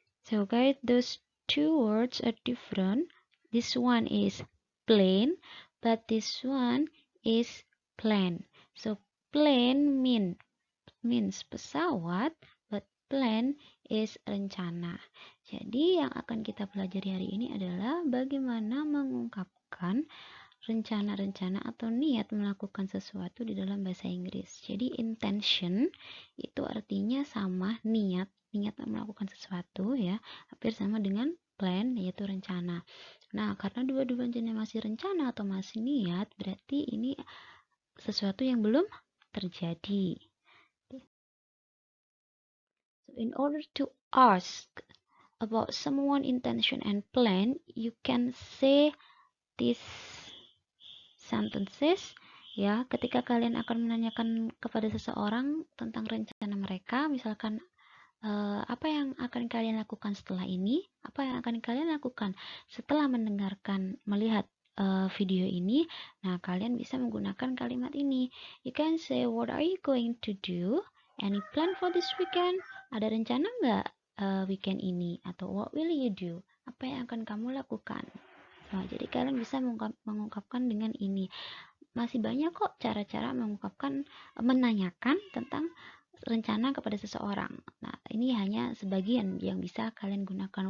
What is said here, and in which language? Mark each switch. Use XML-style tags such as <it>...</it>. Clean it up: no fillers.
<en>So guys, those two words are different. This one is plane, but this one is plan. So plane means pesawat, but plan is rencana.</en> <id>Jadi yang akan kita pelajari hari ini adalah bagaimana mengungkapkan rencana-rencana atau niat melakukan sesuatu di dalam bahasa Inggris. Jadi intention itu artinya sama niat melakukan sesuatu ya, hampir sama dengan plan yaitu rencana. Nah, karena dua-duanya masih rencana atau masih niat, berarti ini sesuatu yang belum terjadi.</id> <en>So in order to ask about someone intention and plan, you can say this sentences ya.</en> <id>Ketika kalian akan menanyakan kepada seseorang tentang rencana mereka, misalkan apa yang akan kalian lakukan setelah ini, apa yang akan kalian lakukan setelah melihat video ini. Nah, kalian bisa menggunakan kalimat ini.</id> <en>You can say, what are you going to do? Any plan for this weekend?</en> <id>Ada rencana nggak weekend ini? Atau</id> <en>what will you do?</en> <id>Apa yang akan kamu lakukan? Nah, jadi kalian bisa mengungkapkan dengan ini. Masih banyak kok cara-cara menanyakan tentang rencana kepada seseorang. Nah, ini hanya sebagian yang bisa kalian gunakan.</id>